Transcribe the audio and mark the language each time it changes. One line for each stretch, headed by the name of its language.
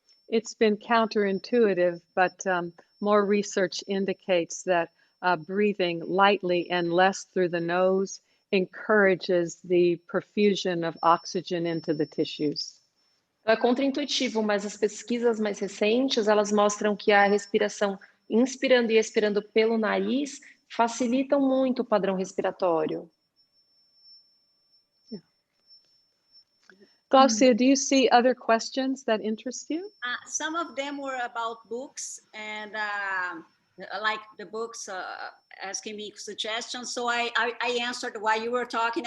English: It's been counterintuitive, but more research indicates that breathing lightly and less through the nose encourages the perfusion of oxygen into the tissues.
Portuguese: É contraintuitivo, mas as pesquisas mais recentes, elas mostram que a respiração inspirando e expirando pelo nariz facilitam muito o padrão respiratório.
English: Glaucia, do you see other questions that interest you? Some of them were about books, and like the books asking me suggestions. So I answered while you were talking.